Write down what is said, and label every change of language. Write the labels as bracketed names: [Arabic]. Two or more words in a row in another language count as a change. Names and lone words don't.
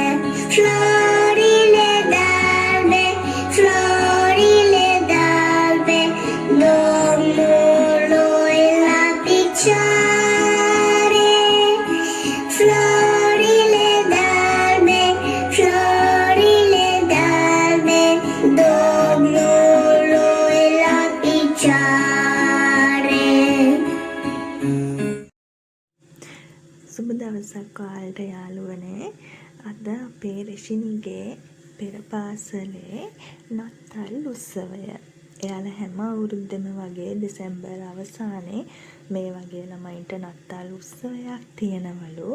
[Romanian] Florile d'albe, florile d'albe, Domnului la picioare. Florile d'albe, florile d'albe, Domnului la picioare. [Sinhala] සුබ දවසක් ඔයාලට යාළුවනේ. අද අපේ රෙෂිනිගේ පෙර පාසලේ නත්තල් උත්සවය. එයාලා හැම අවුරුද්දම වගේ දෙසැම්බර් අවසානයේ මේ වගේ ළමයින්ට නත්තල් උත්සවයක් තියෙනවලු.